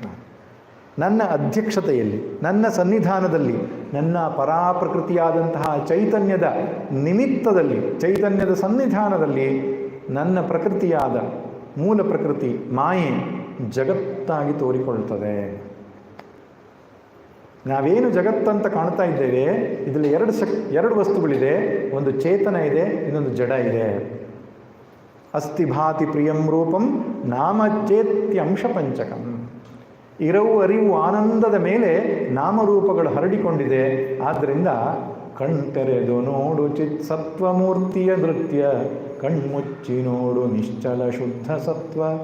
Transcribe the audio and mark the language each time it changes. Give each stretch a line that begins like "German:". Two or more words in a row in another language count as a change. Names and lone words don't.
Kannada: ನನ್ನ ಅಧ್ಯಕ್ಷತೆಯಲ್ಲಿ, ನನ್ನ ಸನ್ನಿಧಾನದಲ್ಲಿ, ನನ್ನ ಪರಾಪ್ರಕೃತಿಯಾದಂತಹ ಚೈತನ್ಯದ ನಿಮಿತ್ತದಲ್ಲಿ, ಚೈತನ್ಯದ ಸನ್ನಿಧಾನದಲ್ಲಿ ನನ್ನ ಪ್ರಕೃತಿಯಾದ ಮೂಲ ಪ್ರಕೃತಿ ಮಾಯೆ ಜಗತ್ತಾಗಿ ತೋರಿಕೊಳ್ತದೆ. ನಾವೇನು ಜಗತ್ತಂತ ಕಾಣ್ತಾ ಇದ್ದೇವೆ, ಇದರಲ್ಲಿ ಎರಡು ವಸ್ತುಗಳಿದೆ. ಒಂದು ಚೇತನ ಇದೆ, ಇನ್ನೊಂದು ಜಡ ಇದೆ.
Sanskrit: ಅಸ್ತಿ ಭಾತಿ ಪ್ರಿಯಂ ರೂಪಂ ನಾಮಚೇತ್ಯಂಶ ಪಂಚಕಂ.
Kannada: ಇರವು ಅರಿವು ಆನಂದದ ಮೇಲೆ ನಾಮರೂಪಗಳು ಹರಡಿಕೊಂಡಿದೆ. ಆದ್ದರಿಂದ ಕಣ್ತೆರೆದು ನೋಡು ಚಿತ್ ಸತ್ವಮೂರ್ತಿಯ ನೃತ್ಯ, ಕಣ್ಮುಚ್ಚಿ ನೋಡು ನಿಶ್ಚಲ ಶುದ್ಧ ಸತ್ವ.